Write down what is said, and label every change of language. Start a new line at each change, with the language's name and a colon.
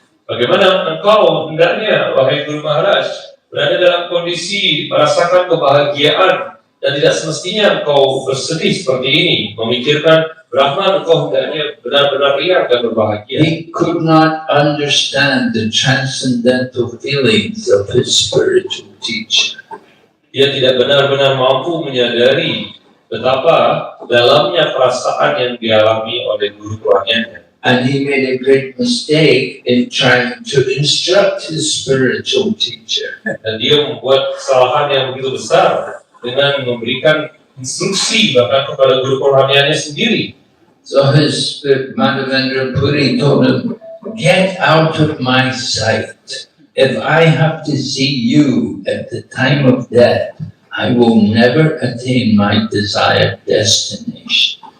Indonesian: Bagaimana engkau hendaknya, wahai Guru Maharaj, berada dalam kondisi merasakan kebahagiaan dan tidak semestinya engkau bersedih seperti ini, memikirkan Brahman, engkau hendaknya benar-benar riang dan berbahagia.
English: He could not understand the transcendental feelings of his spiritual teacher.
Indonesian: Dia tidak benar-benar mampu menyadari betapa dalamnya perasaan yang dialami oleh guru kerohaniannya.
English: And he made a great mistake in trying to instruct his spiritual teacher.
Indonesian: Dan dia membuat kesalahan yang begitu besar dengan memberikan instruksi bahkan kepada guru kerohaniannya sendiri.
English: So his Madhavendra Puri told him, get out of my sight. If I have to see you at the time of death, I will never attain my desired destination.